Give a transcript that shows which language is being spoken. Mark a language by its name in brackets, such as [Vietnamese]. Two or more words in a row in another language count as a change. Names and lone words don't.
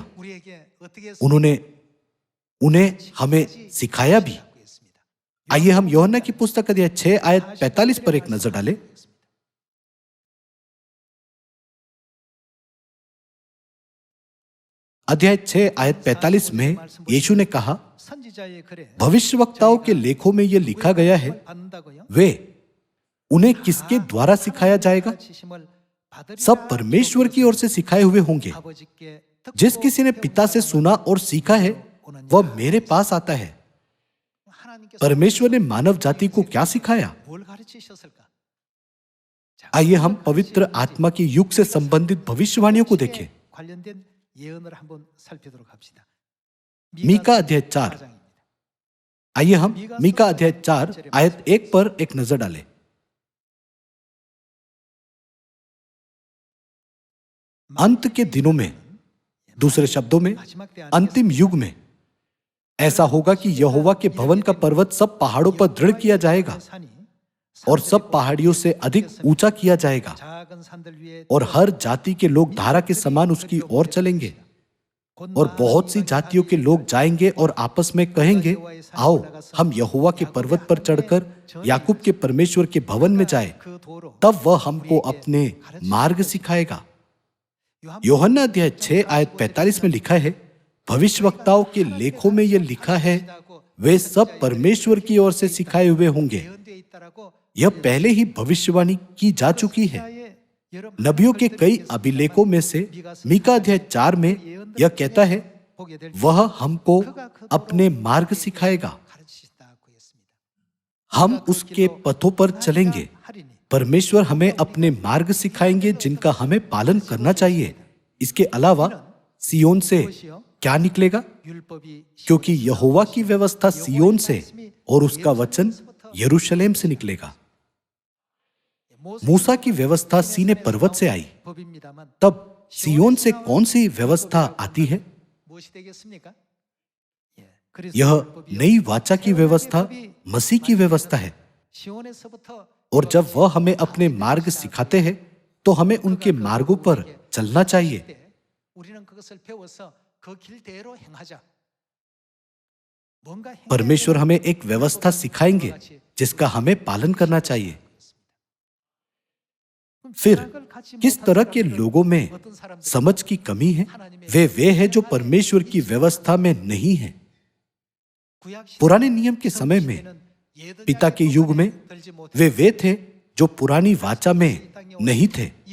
[Hindi] उन्होंने उन्हें हमें सिखाया भी। आइए हम यूहन्ना की पुस्तक अध्याय 6 आयत 45 पर एक नजर डालें। अध्याय 6 आयत 45 में यीशु ने कहा, [Korean] 선지자의 글에 [Hindi] भविष्यवक्ताओं के लेखों में यह लिखा गया है, [Korean] 받는다고요? [Hindi] वे उन्हें किसके द्वारा सिखाया जाएगा? [Korean] 가르치심을 받으리라 [Hindi] सब परमेश्वर की ओर से सिखाए हुए होंगे। [Korean] 아버지께 듣고 [Hindi] जिस किसी ने पिता से सुना और सीखा है वह मेरे पास आता है। [Korean] 하나님께서 [Hindi] परमेश्वर ने मानव जाति को क्या सिखाया? [Korean] 뭘 가르치셨을까? [Hindi] आइए हम पवित्र आत्मा के युग से संबंधित भविष्यवाणियों को देखें। [Korean] 관련된 예언을 한번 살피도록 합시다. [Hindi] मीका अध्याय 4। आइए हम मीका अध्याय 4 आयत 1 पर एक नजर डालें। अंत के दिनों में, दूसरे शब्दों में अंतिम युग में ऐसा होगा कि यहोवा के भवन का पर्वत सब पहाड़ों पर दृढ़ किया जाएगा और सब पहाड़ियों से अधिक ऊंचा किया जाएगा [Korean] 작은 산들 위에 [Hindi] और हर जाति के लोग धारा के समान उसकी ओर चलेंगे। और बहुत सी जातियों के लोग जाएंगे और आपस में कहेंगे, आओ हम यहोवा के पर्वत पर चढ़कर याकूब के परमेश्वर के भवन में जाएं, [Korean] 그 도로 [Hindi] तब वह हमको अपने मार्ग सिखाएगा। यूहन्ना अध्याय 6 आयत 45 में लिखा है, भविष्यवक्ताओं के लेखों में यह लिखा है, वे सब परमेश्वर की ओर से सिखाए हुए होंगे। [Korean] 예언되어 있다라고 [Hindi] यह पहले ही भविष्यवाणी की जा चुकी है। नबियों के कई अभिलेखों में से मीका अध्याय 4 में यह कहता है, [Korean] 보게 될 [Hindi] वह हमको अपने मार्ग सिखाएगा, [Korean] 가르치신다고 했습니다. [Hindi] हम उसके पथों पर चलेंगे। [Korean] 하리니 [Hindi] परमेश्वर हमें अपने मार्ग सिखाएंगे जिनका हमें पालन करना चाहिए। इसके अलावा सियोन से क्या निकलेगा? [Korean] 율법이 [Hindi] क्योंकि यहोवा की व्यवस्था सियोन से और उसका वचन यरूशलेम से निकलेगा। मूसा की व्यवस्था सीने पर्वत से आई, [Korean] 법입니다만 [Hindi] तब सियोन से कौन सी व्यवस्था आती है? [Korean] 무엇이 되겠습니까? 예, 그래서 [Hindi] यह [Korean] 율법이요. [Hindi] नई वाचा की व्यवस्था मसीह की व्यवस्था है। [Korean] 시온에서부터 [Hindi] और जब वह हमें अपने मार्ग सिखाते हैं तो हमें उनके मार्गों पर चलना चाहिए। [Korean] 때 우리는 그것을 배워서 그 길대로 행하자. 뭔가 행해야 [Hindi] परमेश्वर [Korean] 되는 [Hindi] हमें एक व्यवस्था सिखाएंगे जिसका हमें पालन करना चाहिए। फिर किस तरह के लोगों में समझ की कमी है? वे हैं जो परमेश्वर की व्यवस्था में नहीं है। पुराने नियम के समय में, पिता के युग में, वे थे जो पुरानी वाचा में नहीं थे।